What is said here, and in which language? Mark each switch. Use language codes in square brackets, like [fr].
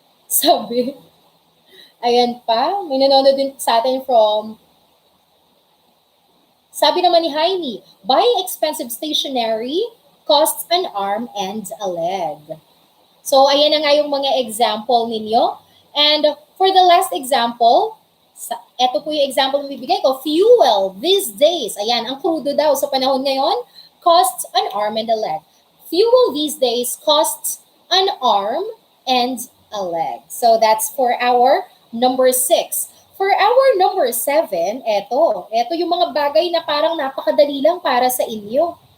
[tl] Sabi. Ayan pa, may nanonood din sa atin from, sabi naman ni Jaime, [en] buying expensive stationery costs an arm and a leg. [tl] So, ayan na nga yung mga example ninyo. [en] And for the last example, [tl] ito po yung example na bibigay ko, [en] fuel these days. [tl] Ayan, ang crudo daw sa panahon ngayon, [en] costs an arm and a leg. Fuel these days costs an arm and a leg. So, that's for our number 6. For our number 7, [tl] eto yung mga bagay na parang napakadali lang para sa inyo.